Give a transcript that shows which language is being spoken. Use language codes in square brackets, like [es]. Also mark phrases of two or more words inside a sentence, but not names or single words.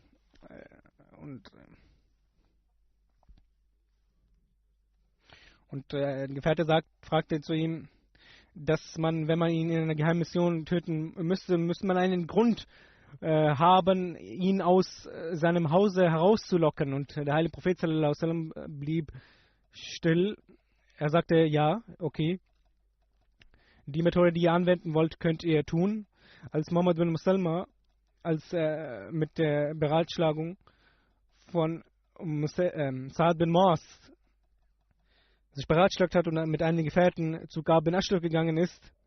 [de] Und ein Gefährte fragte zu ihm, dass man, wenn man ihn in einer geheimen Mission töten müsste man einen Grund haben, ihn aus seinem Hause herauszulocken. Und der heilige Prophet [ar] صلى الله عليه وسلم [de] blieb still. Er sagte, ja, okay, die Methode, die ihr anwenden wollt, könnt ihr tun. Als Muhammad bin Musalma, mit der Beratschlagung von Sa'd bin Mu'az sich beratschlagt hat und mit einigen Gefährten zu Ka'b bin Ashraf gegangen ist,